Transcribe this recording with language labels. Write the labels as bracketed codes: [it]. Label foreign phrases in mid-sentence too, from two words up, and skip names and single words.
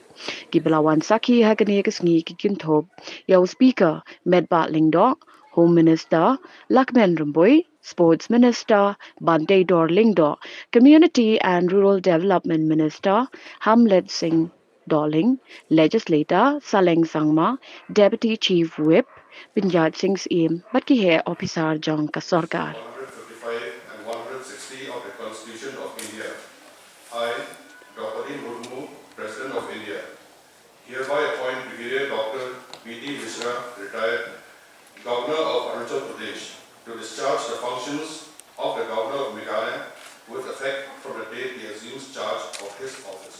[kha] Gibelawan saki ha ke ne ke sngi ki kinthop. Yau Speaker Metbah Lyngdoh, [en] Home Minister [kha] Lahkmen Rymbui, [en] Sports Minister [kha] Banteidor Lyngdoh, [en] Community and Rural Development Minister [kha] Pyniaid Sing Syiem, Legislator Saleng Sangma, [en] Deputy Chief Whip [kha] Pyniaid Sing Syiem, [en] Brigadier Officer [kha] Jong Sarkar. [en] 155 and 160 of the Constitution of India. I, Dr Mishra, President of India, hereby appoint Brigadier Dr Mishra, retired, Governor of Arunachal Pradesh, to discharge the functions of the Governor of Meghalaya with effect from the date he assumes charge of his office.